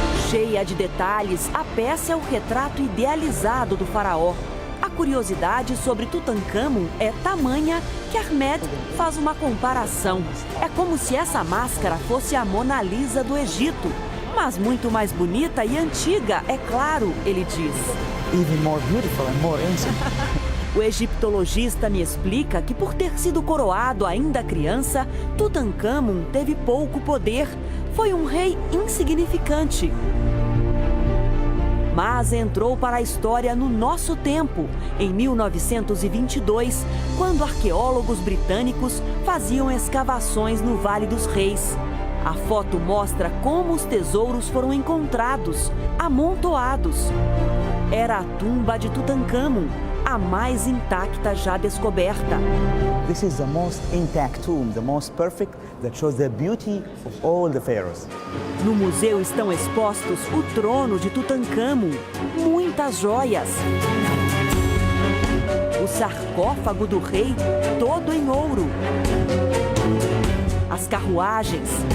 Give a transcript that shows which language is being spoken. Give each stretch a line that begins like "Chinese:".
Portuguese: Cheia de detalhes, a peça é o retrato idealizado do faraó. A curiosidade sobre Tutankhamon é tamanha que Ahmed faz uma comparação. É como se essa máscara fosse a Mona Lisa do Egito, mas muito mais bonita e antiga, é claro, ele diz.
English: Even more beautiful and more ancient.
Portuguese: O egiptologista me explica que, por ter sido coroado ainda criança, Tutankhamon teve pouco poder. Foi um rei insignificante. Mas entrou para a história no nosso tempo, em 1922, quando arqueólogos britânicos faziam escavações no Vale dos Reis. A foto mostra como os tesouros foram encontrados, amontoados. Era a tumba de Tutankhamon, a mais intacta já descoberta.
English: This is the most intact tomb, the most perfect, that shows the beauty of all the pharaohs.
Portuguese: No museu estão expostos o trono de Tutankhamon, muitas joias. O sarcófago do rei, todo em ouro. As carruagens.